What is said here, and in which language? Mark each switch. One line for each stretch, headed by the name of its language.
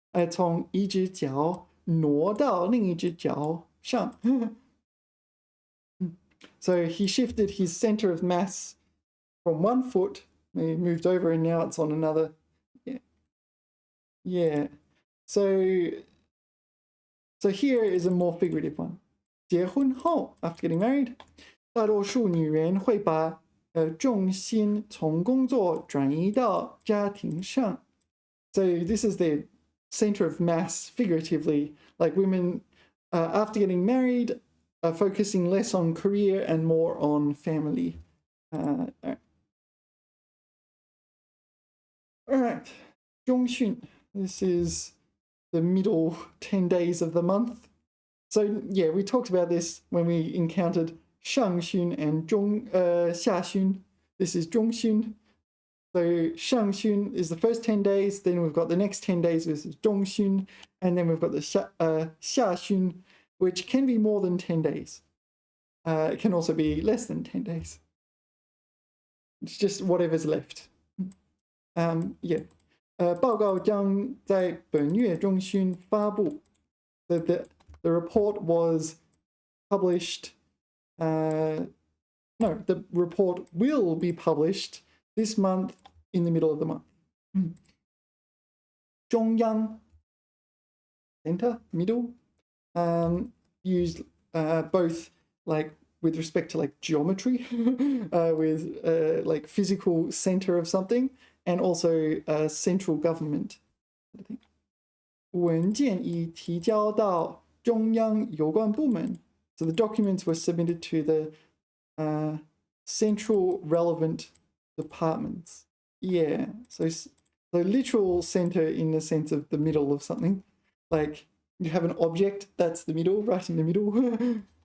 Chinese: 从一只脚挪到另一只脚上.
English: So he shifted his center of mass from one foot, he moved over and now it's on another. Yeah. Yeah. So here is a more figurative one.
Chinese: 结婚后,
English: after getting married,
Chinese: 大多数女人会把重心从工作转移到家庭上.
English: So this is the center of mass figuratively, like women after getting married are focusing less on career and more on family. All right, 中训. This is the middle 10 days of the month. So yeah, we talked about this when we encountered 上旬 and 下旬. This is 中旬. So 上旬 is the first 10 days, then we've got the next 10 days, this is 中旬, and then we've got the 下旬, which can be more than 10 days. It can also be less than 10 days. It's just whatever's left. Yeah.
Chinese: 报告将在本月中旬发布.
English: The report was published. No, the report will be published this month in the middle of the month. 中央 center, middle, used both like with respect to like geometry, with like physical center of something, and also central government.
Chinese: 文件已提交到中央有关部门.
English: So the documents were submitted to the central relevant departments. Yeah, so literal center in the sense of the middle of something. Like you have an object, that's the middle, right in the middle.